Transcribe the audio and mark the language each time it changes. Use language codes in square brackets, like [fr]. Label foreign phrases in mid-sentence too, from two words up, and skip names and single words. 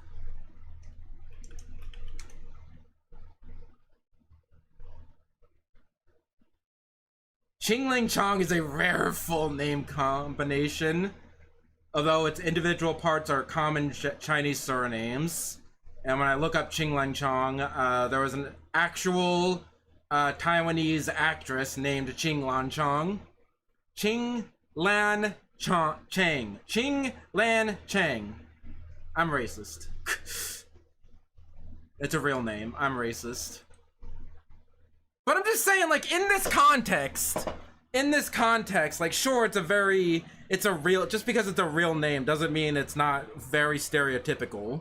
[en] Ching Lang Chong is a rare full name combination, although its individual parts are common Chinese surnames. And when I look up Ching Lang Chong, there was an actual Taiwanese actress named Ching Lan Chong. Ching Lan Chang. Ching Lan Chang. I'm racist. It's a real name. I'm racist. But I'm just saying, like, in this context, like, sure, it's a real, just because it's a real name doesn't mean it's not very stereotypical.